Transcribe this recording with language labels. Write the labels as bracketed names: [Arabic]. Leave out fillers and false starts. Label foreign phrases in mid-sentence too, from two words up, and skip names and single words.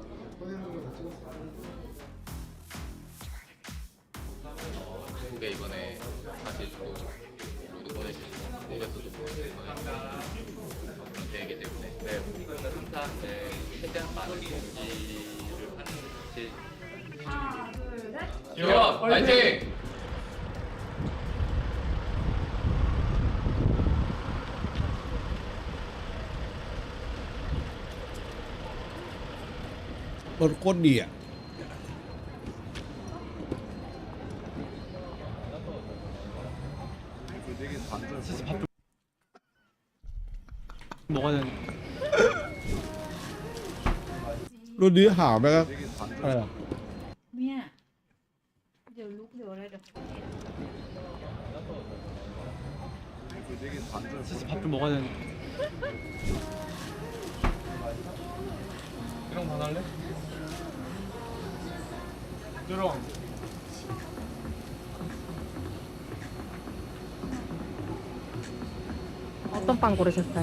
[Korean] 한국에 이번에 다시 로드 보내주신 한국에서도 대회이기 때문에 항상 최대한 많은 경기를 하는 게 유현 파이팅! [Thai] รถโคตรดีอ่ะ [Korean] 먹어야 되는 [Thai] รถนี้หาวไหมครับอะไรอ่ะ เนี่ยเดี๋ยวลุกเดี๋ยวอะไรเดี๋ยว [Korean] 밥좀 먹어야 되는 이런 거 할래? 이런 어떤 빵 고르셨어요?